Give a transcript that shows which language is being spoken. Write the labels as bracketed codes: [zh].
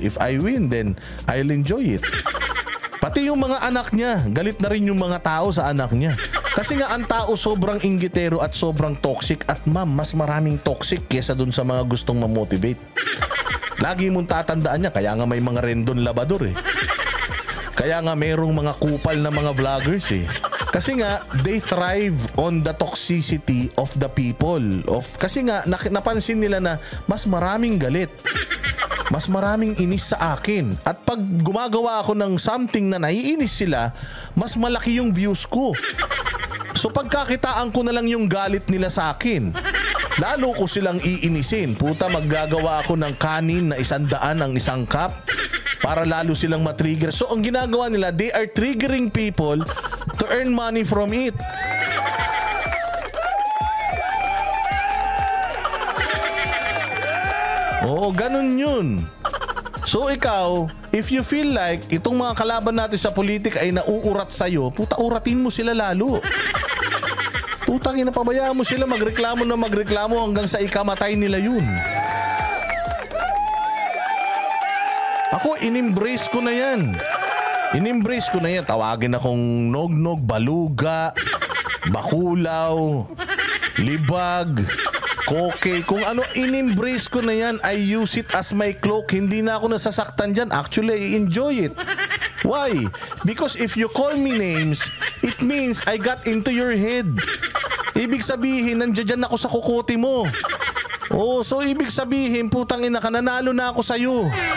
[en] If I win, then I'll enjoy it. [tl] Pati yung mga anak niya, galit na rin yung mga tao sa anak niya. Kasi nga ang tao sobrang inggitero at sobrang toxic, at ma'am, mas maraming toxic kesa dun sa mga gustong ma-motivate. Lagi mong tatandaan niya, kaya nga may mga rendon labador eh. Kaya nga mayroong mga kupal na mga vloggers eh. Kasi nga, [en] they thrive on the toxicity of the people. [tl] Kasi nga, napansin nila na mas maraming galit. Mas maraming inis sa akin. At pag gumagawa ako ng something na naiinis sila, mas malaki yung views ko. So pagkakitaan ko na lang yung galit nila sa akin, lalo ko silang iinisin. Puta, maggagawa ako ng kanin na 100 ang isang cup para lalo silang matrigger. So ang ginagawa nila, [en] they are triggering people to earn money from it. [tl] Oo, ganun yun. So ikaw, [en] if you feel like [tl] itong mga kalaban natin sa politika ay nauurat sa'yo, puta, uratin mo sila lalo. Putang ina, pabayaan mo sila magreklamo na magreklamo hanggang sa ikamatay nila yun. Ako, in-embrace ko na yan. In-embrace ko na yan. Tawagin akong nognog, baluga, bakulaw, libag, koke. Kung ano, in-embrace ko na yan. [en] I use it as my cloak. [tl] Hindi na ako nasasaktan dyan. [en] Actually, I enjoy it. Why? Because if you call me names, it means I got into your head. [tl] Ibig sabihin, nandiyan ako sa kukote mo. Oh, so ibig sabihin, putang ina ka, nanalo na ako sa'yo.